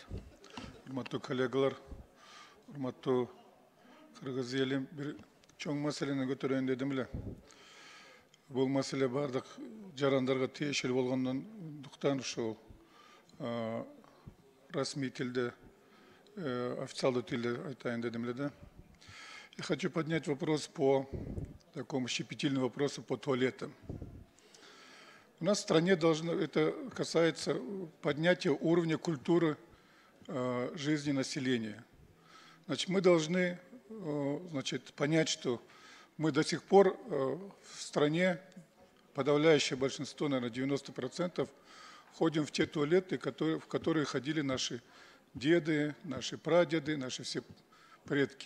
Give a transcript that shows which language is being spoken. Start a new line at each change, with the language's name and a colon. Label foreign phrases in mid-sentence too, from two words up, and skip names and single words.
Kyrgyz: Урматтуу коллегалар, урматтуу кыргыз элим, бир чоң маселени көтөрөйүн дедим эле. Бул маселе бардык жарандарга тиешелүү болгондуктан ушул расмий тилде, официалдуу тилде айтайын дедим эле да.
Russian: Я хочу поднять вопрос по такому щепетильному вопросу по туалетам. У нас в стране это касается поднятия уровня культуры жизни населения. Значит, мы должны понять, что мы до сих пор в стране, подавляющее большинство, наверное, 90%, ходим в те туалеты, в которые ходили наши деды, наши прадеды, наши все предки.